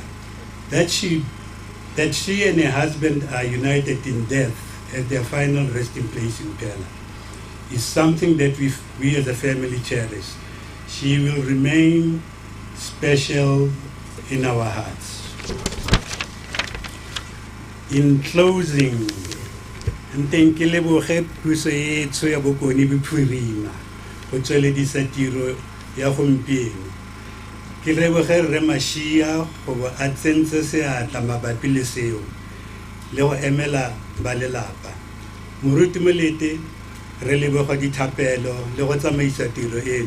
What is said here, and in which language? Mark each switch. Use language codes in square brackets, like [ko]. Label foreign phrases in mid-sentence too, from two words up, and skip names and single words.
[en] That she and her husband are united in death at their final resting place in Pella is something that we as a family cherish. She will remain special in our hearts. In closing, thank you [tn] puso e tso ya bokoni bophirima go tsweledisa tiro ya gompieno. Ke leboge Rre Mashia go bo a tsentse seatla mabapi le seo le go emela ba lelapa. Moruti Molete, re leboga dithapelo le go tsamaisa tiro eno.